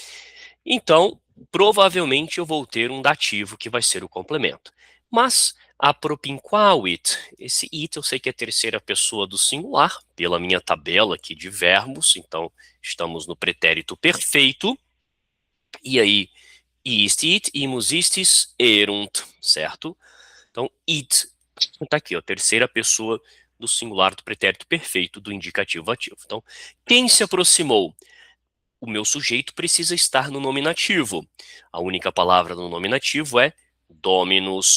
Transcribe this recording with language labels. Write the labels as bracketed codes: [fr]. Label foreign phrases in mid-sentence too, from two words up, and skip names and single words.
[pt] Então, provavelmente eu vou ter um dativo que vai ser o complemento. Mas Apropinquavit. Esse it eu sei que é a terceira pessoa do singular, pela minha tabela aqui de verbos, então estamos no pretérito perfeito. E aí, [la] istit, imus istis, erunt, [pt] certo? Então, it está aqui, ó, terceira pessoa do singular do pretérito perfeito do indicativo ativo. Então, quem se aproximou? O meu sujeito precisa estar no nominativo. A única palavra no nominativo é dominus.